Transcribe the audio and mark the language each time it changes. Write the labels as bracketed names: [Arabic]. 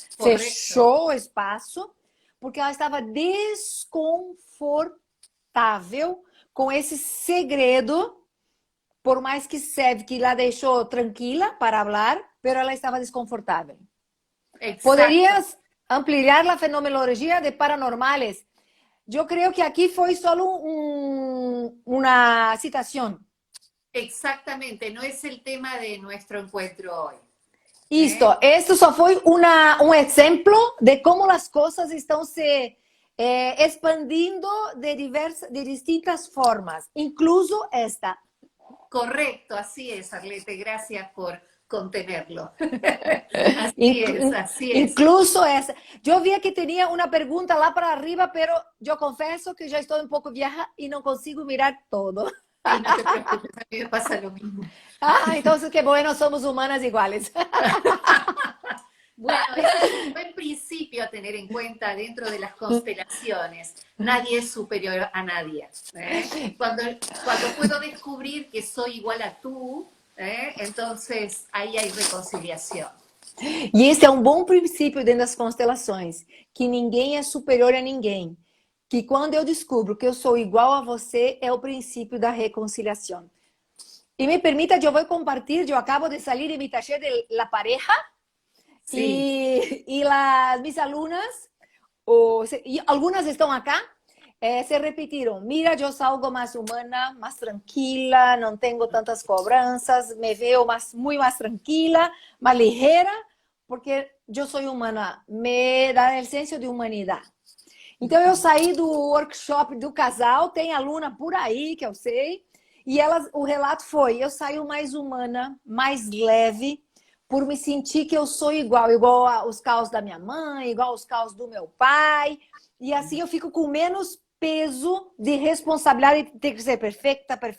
[Spanish] Correcto. [Portuguese] fechou o espaço, porque ela estava desconfortável com esse segredo, por mais que Sev que la deixou tranquila para falar, mas ela estava desconfortável. [Spanish] Exacto. ¿Podrías ampliar la fenomenología de paranormales? Yo creo que aquí fue solo una citación. Exactamente, no es el tema de nuestro encuentro hoy. [Portuguese] Esto só foi um exemplo de como as coisas estão se expandindo de distintas formas, incluso esta. [Spanish] Correcto, así es, Arlete, gracias por contenerlo. Así es. [Portuguese] Incluso essa. Eu via que tinha uma pergunta lá para arriba, pero eu confesso que já estou um pouco vieja e não consigo mirar todo. [Spanish] Y no te preocupes, a mí me pasa lo mismo. Então que bueno, somos humanas iguales. Bueno, es un buen principio a tener en cuenta dentro de las constelaciones. Nadie es superior a nadie. Cuando puedo descubrir que soy igual a tú, entonces ahí hay reconciliación. [Portuguese] E esse é um bom princípio dentro das constelações, que ninguém é superior a ninguém. Que quando eu descubro que eu sou igual a você, é o princípio da reconciliação. E me permita, eu vou compartilhar, eu acabo de sair [Spanish] de mi taller de la pareja, Sí. y mis alumnas, y algunas están acá, se repetiram. [Portuguese] Mira, eu salgo mais humana, mais tranquila, não tenho tantas cobranças, me veo muito mais tranquila, mais ligeira, porque eu sou humana, me dá o senso de humanidade. Então, eu saí do workshop do casal, tem aluna por aí que eu sei, e o relato foi: eu saio mais humana, mais leve, por me sentir que eu sou igual aos caos da minha mãe, igual aos caos do meu pai, e assim eu fico com menos peso de responsabilidade de ter que ser perfecta.